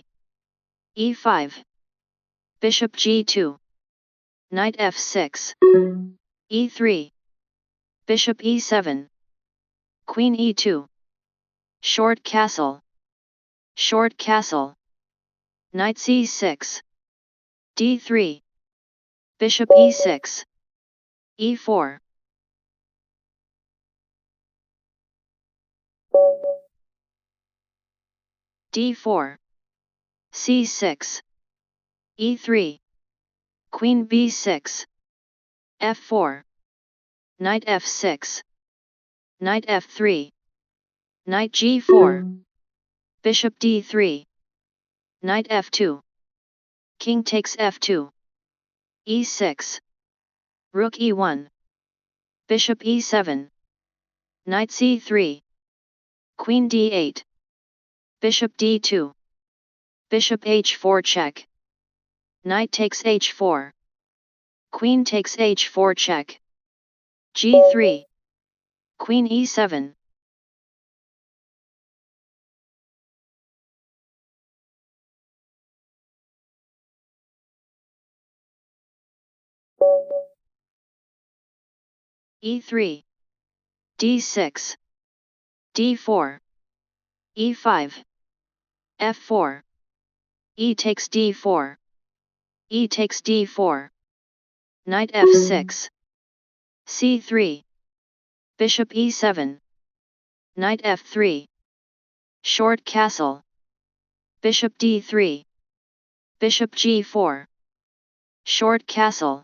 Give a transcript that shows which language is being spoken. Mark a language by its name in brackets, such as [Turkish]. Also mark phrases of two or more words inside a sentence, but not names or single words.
[English] e5. Bishop g2. Knight f6. e3. Bishop e7. Queen e2. Short castle. Short castle. Knight c6. d3. Bishop e6. e4. d4. c6. e3. Queen b6. f4. Knight f6. Knight f3. Knight g4. Bishop d3. Knight f2. King takes f2. e6. Rook e1. Bishop e7. Knight c3. Queen d8. Bishop d2. Bishop h4 check. Knight takes h4. Queen takes h4 check. g3. Queen e7. e3. d6. d4. e5. f4. e takes d4. e takes d4. Knight f6. c3. Bishop e7. Knight f3. Short castle. Bishop d3. Bishop g4. Short castle.